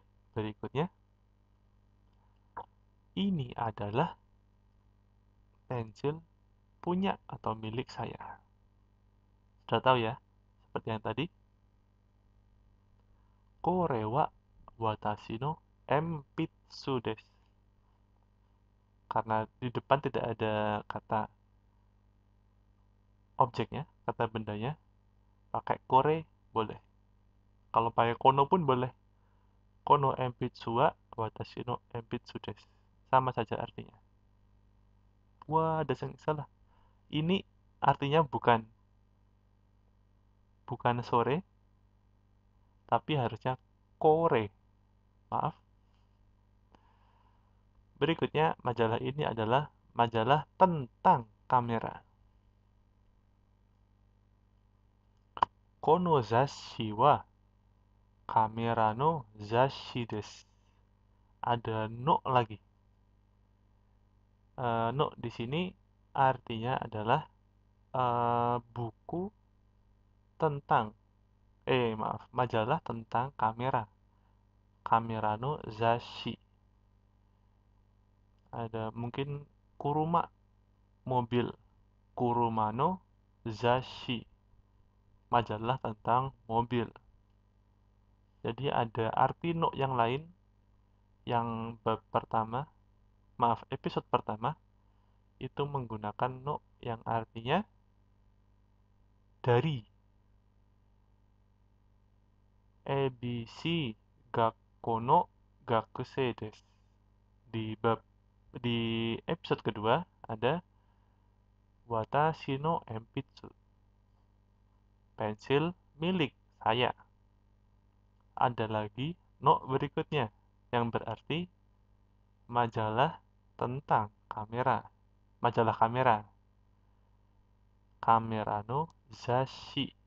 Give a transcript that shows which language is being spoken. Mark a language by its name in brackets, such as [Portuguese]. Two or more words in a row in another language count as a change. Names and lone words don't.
[Indonesian] berikutnya. Ini adalah pensil punya atau milik saya. Sudah tahu ya, seperti yang tadi. [Japanese] これは私の鉛筆です. [Indonesian] Karena di depan tidak ada kata objeknya, kata bendanya, pakai kore boleh. Kalau pakai kono pun boleh. [Japanese] この鉛筆は私の鉛筆です. [Indonesian] Sama saja artinya. Wah, ada yang salah. Ini artinya bukan sore, tapi harusnya kore. Maaf. Berikutnya, majalah ini adalah majalah tentang kamera. [Japanese] この雑誌はカメラの雑誌です. [Indonesian] Ada no lagi. No di sini artinya adalah buku tentang majalah tentang kamera. [Japanese] カメラの雑誌. [Indonesian] Ada mungkin kuruma mobil. [Japanese] 車の雑誌. [Indonesian] Majalah tentang mobil. Jadi ada arti no yang lain yang episode pertama itu menggunakan no yang artinya dari. [Japanese] ABC学校の学生です. [Indonesian] Di episode kedua ada [Japanese] 私の鉛筆. [Indonesian] Pensil milik saya. Ada lagi no berikutnya yang berarti majalah tentang kamera. Majalah kamera. [Japanese] カメラの雑誌.